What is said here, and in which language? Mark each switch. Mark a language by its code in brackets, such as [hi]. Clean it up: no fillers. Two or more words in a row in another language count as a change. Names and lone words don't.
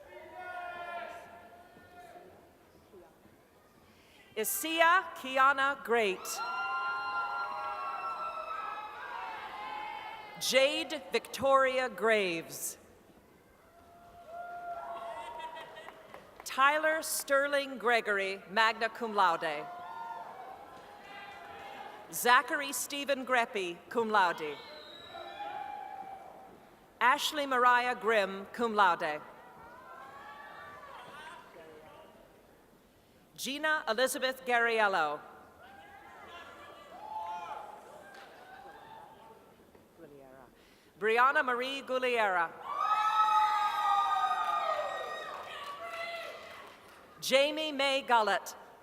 [en] Isia Kiana Great. Jade Victoria Graves. Tyler Sterling Gregory, [la] magna cum laude. [en] Zachary Stephen Greppy, [la] cum laude. [en] Ashley Mariah Grimm, [la] cum laude. [en] Gina Elizabeth Garriello. Brianna Marie Gugliera. Jamie May Gullett.